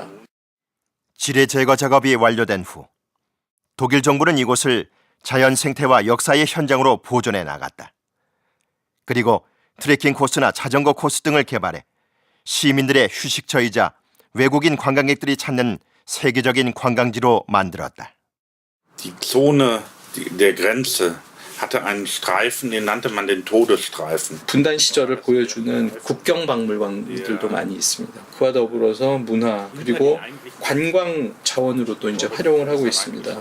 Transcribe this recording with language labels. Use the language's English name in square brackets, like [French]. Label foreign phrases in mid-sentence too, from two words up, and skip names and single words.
[Korean] 지뢰 제거 작업이 완료된 후 독일 정부는 이곳을 자연 생태와 역사의 현장으로 보존해 나갔다. 그리고 트레킹 코스나 자전거 코스 등을 개발해 시민들의 휴식처이자 외국인 관광객들이 찾는 세계적인 관광지로 만들었다. [German] Die Zone der Grenze hatte einen Streifen, den nannte man den Todesstreifen. [Korean] 분단 시절을 보여주는 국경 박물관들도 많이 있습니다. 그와 더불어서 문화 그리고 관광 자원으로도 이제 활용을 하고 있습니다.